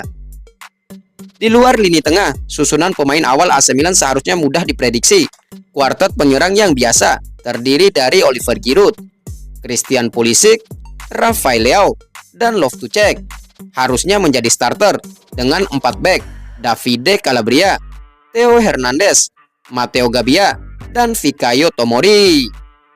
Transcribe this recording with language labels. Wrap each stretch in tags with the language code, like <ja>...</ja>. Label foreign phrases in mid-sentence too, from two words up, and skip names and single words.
<id>Di luar lini tengah, susunan pemain awal AC Milan seharusnya mudah diprediksi. Kuartet penyerang yang biasa terdiri dari Oliver Giroud, Christian Pulisic, Rafael Leao, dan Loftus-Cheek harusnya menjadi starter dengan 4 bek, Davide Calabria, Theo Hernandez, Matteo Gabbia, dan Fikayo Tomori.</id>